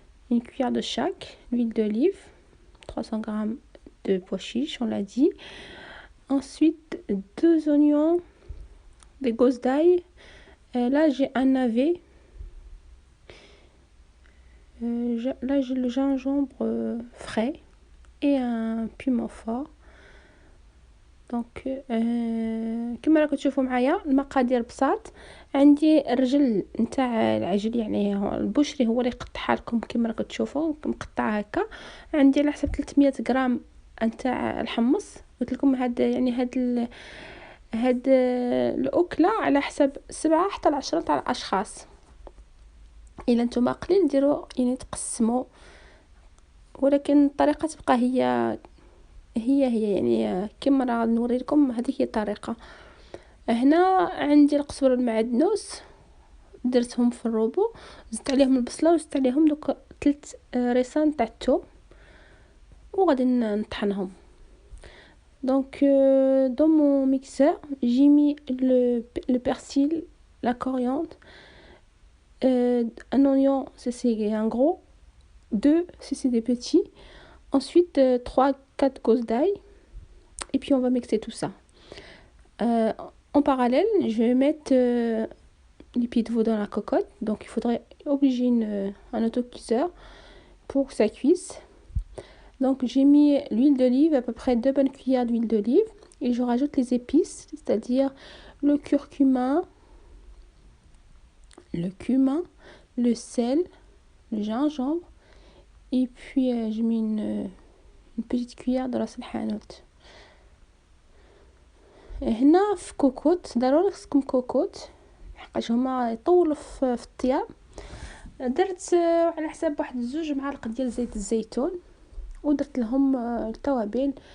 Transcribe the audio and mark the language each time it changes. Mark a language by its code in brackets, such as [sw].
[fr] Une cuillère de chaque, l'huile d'olive, 300 grammes de pois chiches, on l'a dit. Ensuite, 2 oignons, des gousses d'ail. Là, j'ai un navet. Là, j'ai le gingembre frais et un piment fort. [ar] دونك كما راكم تشوفوا معايا المقادير بساط. عندي الرجل نتاع العجل، يعني البشري هو اللي يقطعها لكم كما راكم تشوفوا مقطعه هكا. عندي على حسب 300 غرام نتاع الحمص. قلت لكم يعني هاد الاكله على حسب 7 حتى 10 تاع الاشخاص. الا نتوما قليل ديروا يعني تقسموا، ولكن الطريقه تبقى هي يعني كما راه نوري لكم. هذه هي الطريقه. هنا عندي القزبر والمعدنوس، درتهم في الروبو، زدت عليهم البصله وزدت عليهم دوك 3 ريسان تاع الثوم وغادي نطحنهم. [fr] Donc dans mon mixeur, j'ai mis le persil, la coriandre, un oignon si c'est un gros, 2 si c'est des petits. Ensuite 3-4 gousses d'ail. Et puis on va mixer tout ça. En parallèle, je vais mettre les pieds de veau dans la cocotte. Donc il faudrait obliger un autocuiseur pour que ça cuise. Donc j'ai mis l'huile d'olive, à peu près 2 bonnes cuillères d'huile d'olive. Et je rajoute les épices, c'est-à-dire le curcuma, le sel, le gingembre. Et puis j'ai mis une petite cuillère de ras el hanout. [ar] هنا في كوكوت، ضروري خصكم كوكوت حقاش هما يطولوا في الطياب. درت على حساب واحد 2 معالق ديال زيت الزيتون، ودرت لهم التوابل.